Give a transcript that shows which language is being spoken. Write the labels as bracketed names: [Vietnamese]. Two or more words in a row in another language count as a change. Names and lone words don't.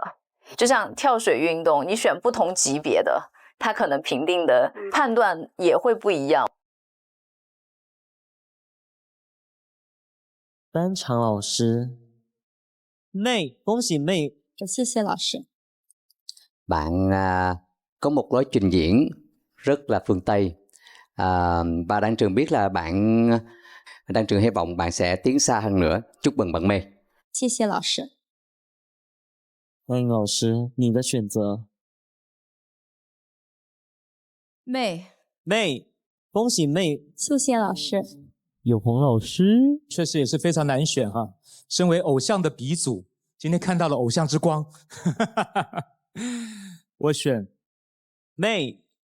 [Chinese] 就像跳水运动，你选不同级别的，它可能评定的判断也会不一样。单场老师，妹，恭喜妹，谢谢老师。 [Vietnamese] Bạn có một lối trình diễn rất là phương Tây. Và Đan Trường biết là Đan Trường hy vọng bạn sẽ tiến xa hơn nữa. Chúc mừng bạn Mei. [Chinese] 谢谢老师。欢迎老师，你的选择。妹，恭喜妹。谢谢老师。有朋老师，确实也是非常难选哈。身为偶像的鼻祖，今天看到了偶像之光，我选妹。